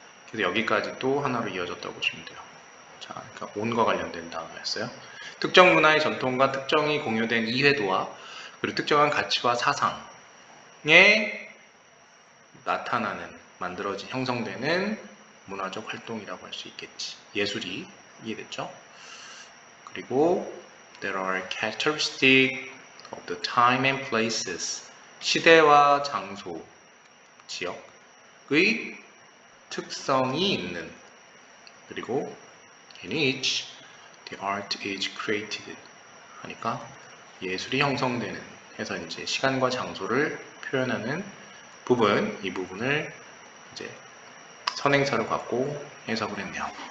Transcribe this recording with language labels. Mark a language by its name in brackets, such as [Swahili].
[Korean] 그래서 여기까지 또 하나로 이어졌다고 보시면 돼요. 자, 그러니까 on과 관련된 단어였어요. 특정 문화의 전통과 특정이 공유된 이해도와 그리고 특정한 가치와 사상에 나타나는, 만들어진, 형성되는 문화적 활동이라고 할 수 있겠지. 예술이 이해됐죠? 그리고 [English] there are characteristics of the time and places. [Korean] 시대와 장소, 지역의 특성이 있는. 그리고 [English] in which the art is created. [Korean] 하니까 예술이 형성되는 해서 이제 시간과 장소를 표현하는 부분, 이 부분을 이제 선행사로 갖고 해석을 했네요.